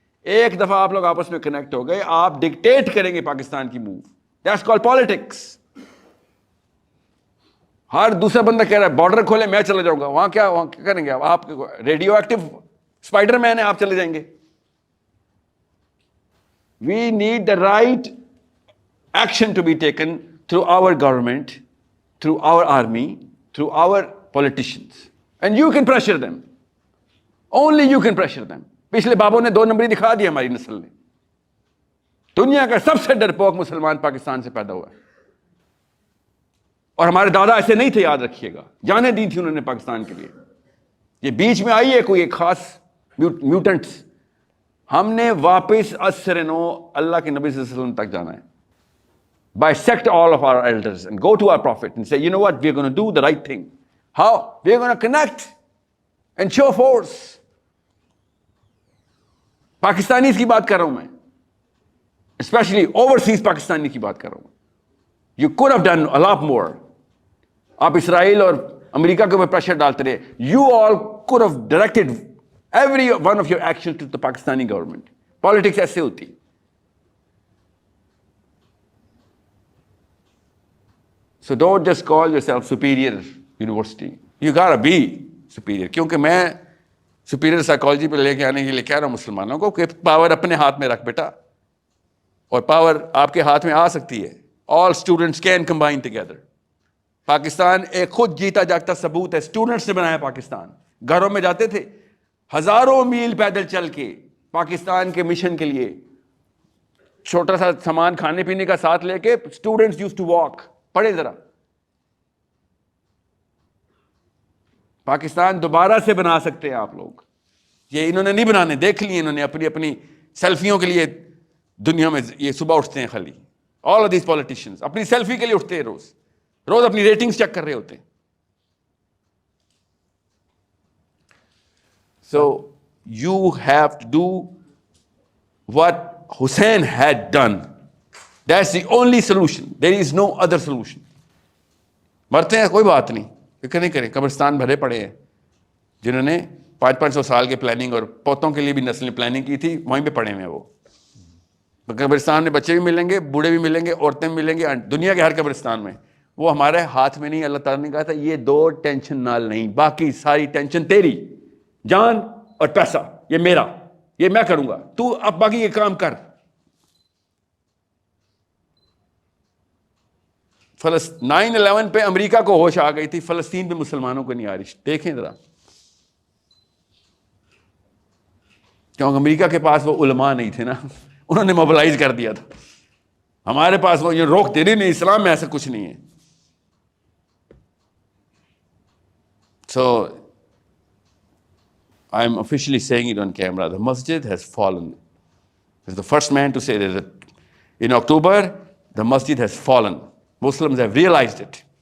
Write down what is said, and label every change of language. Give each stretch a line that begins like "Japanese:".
Urdu: ایک دفعہ آپ لوگ آپس میں کنیکٹ ہو گئے, آپ ڈکٹیٹ کریں گے پاکستان کی موو.
English: That's called politics.
Urdu: ہر دوسرا بندہ کہہ رہا ہے بارڈر کھولے, میں چلا جاؤں گا. وہاں کیا کریں گے آپ؟ ریڈیو ایکٹیو اسپائڈر مین ہے, آپ چلے جائیں گے.
English: We need the right action to be taken through our government, through our army, through our politicians. And you can pressure them. Only you can pressure them.
Urdu: پچھلے بابوں نے 2 نمبری دکھا دی ہماری نسل نے. دنیا کا سب سے ڈرپوک مسلمان پاکستان سے پیدا ہوا ہے. اور ہمارے دادا ایسے نہیں تھے, یاد رکھیے گا. جانیں دی تھی انہوں نے پاکستان کے لیے. یہ بیچ میں آئی ہے کوئی ایک خاص میوٹنٹس. ہم نے واپس اسرنو اللہ کے نبی صلی اللہ علیہ وسلم تک جانا ہے.
English: Bisect all of our elders and go to our prophet and say, you know what, we're going to do the right thing. How? We're going to connect and show force.
Urdu: Pakistanis کی بات کر رہا ہوں میں, especially overseas Pakistani کی بات کر رہا ہوں.
English: You could have done a lot more.
Urdu: آپ اسرائیل اور امریکہ کے اوپر پریشر ڈالتے رہے.
English: You all could have directed every one of your actions to the Pakistani government.
Urdu: Politics ایسے ہوتی.
English: So don't just call yourself superior university. You gotta be superior.
Urdu: کیونکہ میں
English: superior psychology
Urdu: پہ لے کے آنے کے لیے کہہ رہا ہوں مسلمانوں کو کہ پاور اپنے ہاتھ میں رکھ بیٹا, اور پاور آپ کے ہاتھ میں آ سکتی ہے.
English: All students can combine together.
Urdu: Pakistan ایک خود جیتا جاگتا ثبوت ہے. اسٹوڈنٹس نے بنایا پاکستان. گھروں میں جاتے تھے ہزاروں میل پیدل چل کے پاکستان کے مشن کے لیے, چھوٹا سا سامان کھانے پینے کا ساتھ لے کے.
English: Students use to walk.
Urdu: پڑھے ذرا, پاکستان دوبارہ سے بنا سکتے ہیں آپ لوگ. یہ انہوں نے نہیں بنانے, دیکھ لیے انہوں نے اپنی سیلفیوں کے لیے دنیا میں. یہ صبح اٹھتے ہیں خالی,
English: all of these politicians
Urdu: اپنی سیلفی کے لیے اٹھتے ہیں, روز اپنی ریٹنگز چیک کر رہے ہوتے ہیں.
English: So you have to do what Hussein had done. That's the only solution. There is no other solution.
Urdu: مرتے ہیں کوئی بات نہیں, فکر نہیں کریں. قبرستان بھرے پڑے ہیں جنہوں نے 500 سال کے پلاننگ اور پوتوں کے لیے بھی نسل پلاننگ کی تھی, وہیں پہ پڑے ہوئے ہیں وہ. قبرستان میں بچے بھی ملیں گے, بوڑھے بھی ملیں گے, عورتیں بھی ملیں گے, دنیا کے ہر قبرستان میں. وہ ہمارے ہاتھ میں نہیں. اللہ تعالیٰ نے کہا تھا یہ 2 ٹینشن نال نہیں, باقی ساری ٹینشن تیری. جان اور پیسہ یہ میرا, یہ میں کروں گا, تو اب باقی یہ کام کر. 9/11 پہ امریکہ کو ہوش آ گئی تھی, فلسطین پہ مسلمانوں کو نہیں آ رہی. دیکھیں ذرا, کیونکہ امریکہ کے پاس وہ علماء نہیں تھے نا, انہوں نے موبلائز کر دیا تھا. ہمارے پاس وہ یہ روکتے نہیں, اسلام میں ایسا کچھ نہیں ہے.
English: So I'm officially saying it on camera. The masjid has fallen. I was the first man to say that in October, the masjid has fallen. Muslims have realized it.